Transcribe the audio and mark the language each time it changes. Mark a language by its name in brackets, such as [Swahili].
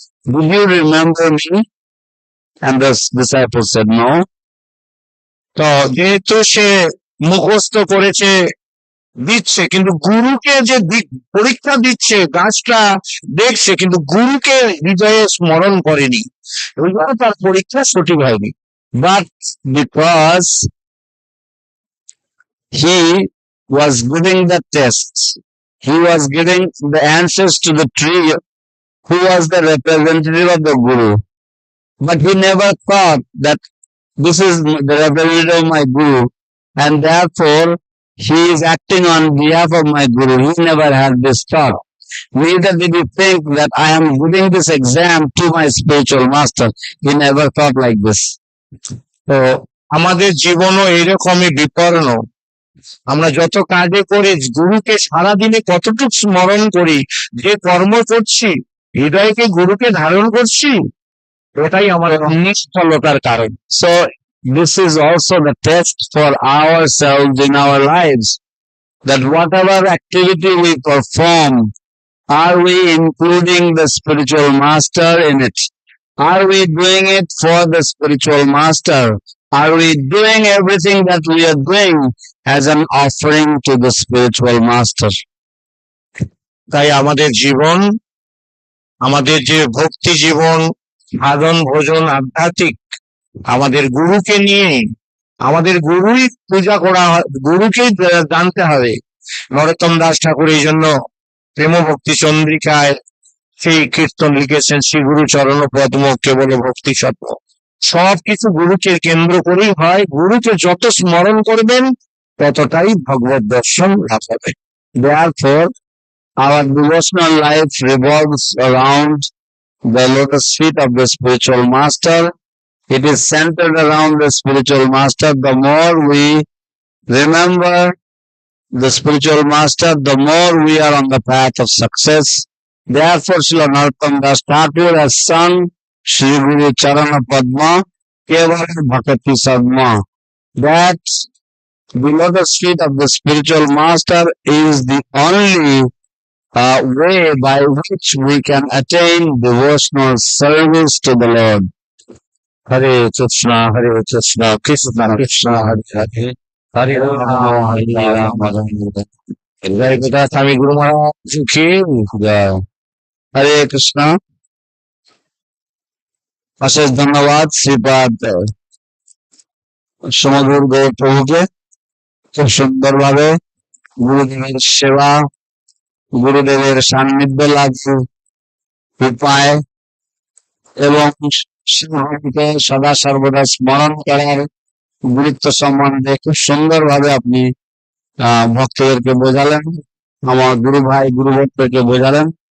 [English] Did you remember me? And the disciple said, no. [Bangla] তো যেহেতু সে মুখস্থ করেছে, দিচ্ছে, কিন্তু গুরুকে যে পরীক্ষা দিচ্ছে, গাছটা দেখছে কিন্তু গুরুকে হৃদয়ে স্মরণ করেনি, ওই জন্য তার পরীক্ষা সঠিক হয়নি। [English] But because he was giving the tests, he was giving the answers to the tree who was the representative of the Guru. But he never thought that this is the representative of my Guru, and therefore he is acting on behalf of my Guru. He never had this thought. Neither did he think that I am giving this exam to my spiritual master. He never thought like this. [Bangla] তো আমাদের জীবনও এইরকমই বিপন্ন। আমরা যত কাজে করি গুরুকে সারাদিনে কতটুকু স্মরণ করি, যে কর্ম করছি হৃদয়কে গুরুকে ধারণ করছি, ওটাই আমার নিষ্ফলতার কারণ। [English] So this is also the test for ourselves in our lives, that whatever activity we perform, are we including the spiritual master in it? Are we doing it for the spiritual master? Are we doing everything that we are doing as an offering to the spiritual master? [Bangla] তাই আমাদের জীবন, আমাদের যে ভক্তি জীবন, সাধন ভোজন আধ্যাত্মিক, আমাদের গুরুকে নিয়ে, আমাদের গুরুই পূজা করা, গুরুকেই জানতে হবে। নরোত্তম দাস ঠাকুর এই জন্য প্রেম ভক্তি চন্দ্রিকায় সেই কীর্তন লিখেছেন, শ্রী গুরু চরণ পদ্ম কেবল ভক্তি সত্য। সবকিছু গুরুকে কেন্দ্র করেই হয়। গুরুকে যত স্মরণ করবেন ততটাই ভগবত দর্শন লাভ হবে। [English] Therefore, our devotional life revolves around the lotus feet of the spiritual master. It is centered around the spiritual master. The more we remember the spiritual master, the more we are on the path of success. Therefore, Srila Narottam Das Thakur has sung Shri Guru Charana Padma Keval Bhakti Sadma. That the lotus feet of the spiritual master is the only way by which we can attain devotional service to the Lord. [Bangla] হরে কৃষ্ণ কৃষ্ণ কৃষ্ণ হরে হরে, হরে রাম হরে রাম জয়পত স্বামী গুরু মহারাজ কি জয়। হরে কৃষ্ণ। অশেষ ধন্যবাদ শ্রীপাদ সমধুর গৌর প্রভুকে, খুব সুন্দরভাবে গুরুদেবের সেবা, গুরুদেবের সান্নিধ্য লাভের উপায় এবং শিবকে সদা সর্বদা স্মরণ করার গুরুত্ব সম্বন্ধে খুব সুন্দরভাবে আপনি ভক্তদেরকে বোঝালেন, আমার গুরু ভাই গুরু ভক্তকে বোঝালেন।